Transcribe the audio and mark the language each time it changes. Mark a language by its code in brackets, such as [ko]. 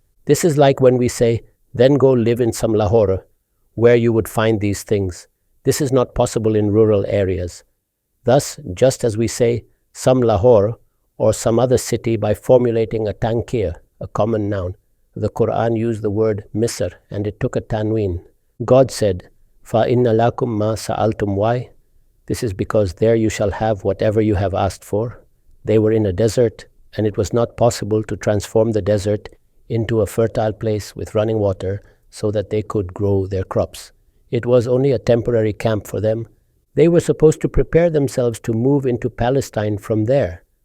[en] This is like when we say, then go live in some Lahore, where you would find these things. This is not possible in rural areas. Thus, just as we say, some Lahore, or some other city by formulating a tankir, a common noun, the Quran used the word Misr and it took a tanween. God said, [ar] فَإِنَّ لَكُمْ مَا سَأَلْتُمْ. [en] Why? This is because there you shall have whatever you have asked for. They were in a desert, and it was not possible to transform the desert into a fertile place with running water so that they could grow their crops. It was only a temporary camp for them. They were supposed to prepare themselves to move into Palestine from there.